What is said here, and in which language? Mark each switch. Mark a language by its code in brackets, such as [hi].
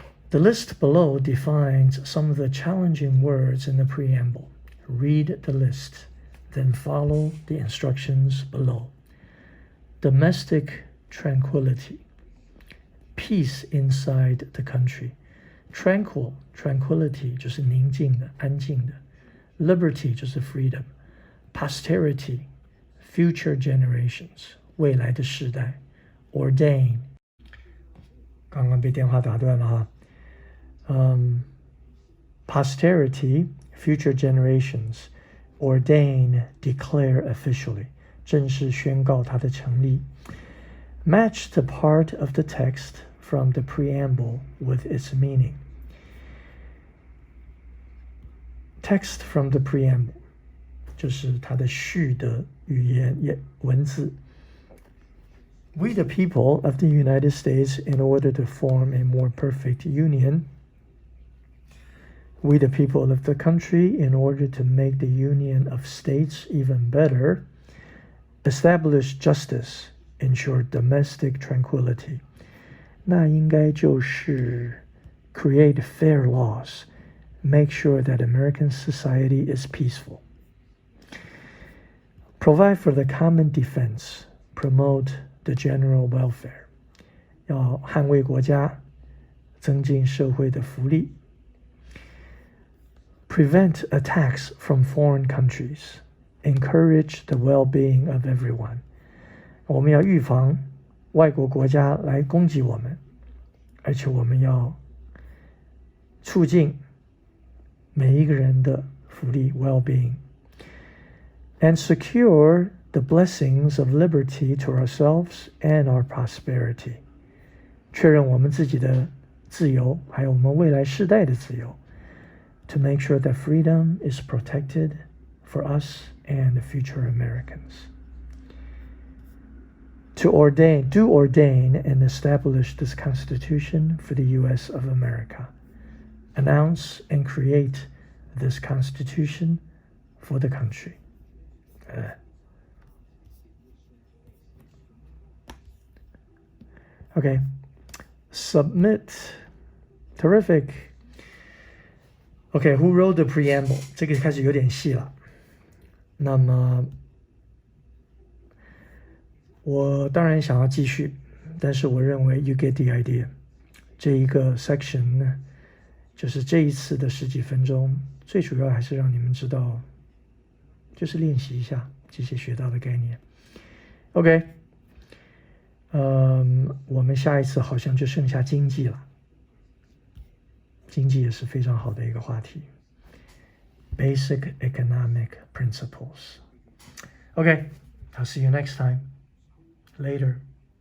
[en] The list below defines some of the challenging words in the preamble. Read the list, then follow the instructions below. Domestic tranquility. Peace inside the country. [zh] Tranquility 就是宁静的、安静的。 [en] Liberty 就是 freedom. Posterity, future generations, [zh] 未来的世代。 Ordain 刚刚被电话打断了哈。 [en] Posterity, future generations, ordain, declare officially, [zh] 正式宣告它的成立。 [en] Match the part of the text from the preamble with its meaning. Text from the preamble [zh] 就是它的序的语言文字。 [en] We the people of the United States, in order to form a more perfect union, we the people of the country, in order to make the union of states even better, establish justice, ensure domestic tranquility. [zh] 那应该就是 [en] create fair laws, make sure that American society is peaceful. Provide for the common defense, promote the general welfare. [zh] 要捍卫国家，增进社会的福利。 [en] Prevent attacks from foreign countries. Encourage the well-being of everyone. [zh] 我们要预防外国国家来攻击我们，而且我们要促进每一个人的福利 well-being. [en] And secure the blessings of liberty to ourselves and our prosperity. [zh] 确认我们自己的自由，还有我们未来世代的自由。 [en] To make sure that freedom is protected for us and the future Americans. Do ordain and establish this Constitution for the U.S. of America. Announce and create this Constitution for the country. Okay. Submit. Terrific. Okay, who wrote the preamble? [zh] 这个开始有点细了。那么我当然想要继续，但是我认为 [en] you get the idea. [zh] 这一个 section 呢，就是这一次的10几分钟，最主要还是让你们知道，就是练习一下这些学到的概念。 OK， 我们下一次好像就剩下经济了。经济也是非常好的一个话题。 [en] Basic economic principles. Okay, I'll see you next time. Later.